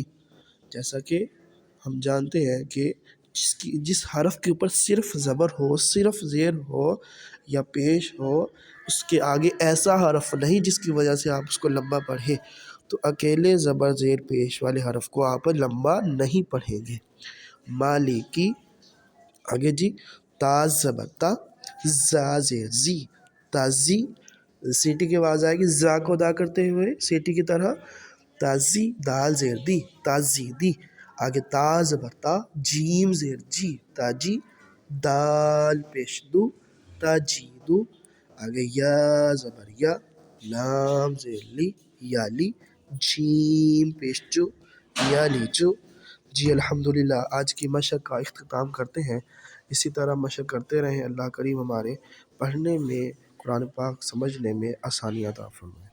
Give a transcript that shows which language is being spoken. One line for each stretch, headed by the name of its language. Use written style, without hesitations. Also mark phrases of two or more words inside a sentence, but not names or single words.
Urdu: جیسا کہ ہم جانتے ہیں کہ جس حرف کے اوپر صرف زبر ہو، صرف زیر ہو یا پیش ہو، اس کے آگے ایسا حرف نہیں جس کی وجہ سے آپ اس کو لمبا پڑھیں، تو اکیلے زبر زیر پیش والے حرف کو آپ لمبا نہیں پڑھیں گے۔ مالکی، آگے جی تا زبر تا، زا زیر زی تازی، سیٹی کی آواز آئے گی زا کو ادا کرتے ہوئے سیٹی کی طرح، تازی، دال زیر دی تازیدی، آگے تا زبر تا، جیم زیر جی تاجی، دال پیش دو تاجیدو، آگے یا زبر یا، لام زیر لی یالی، جیم پیش جو یالیجو۔ جی الحمدللہ، آج کی مشق کا اختتام کرتے ہیں۔ اسی طرح مشق کرتے رہیں، اللہ کریم ہمارے پڑھنے میں، قرآن پاک سمجھنے میں آسانی عطا فرمائے۔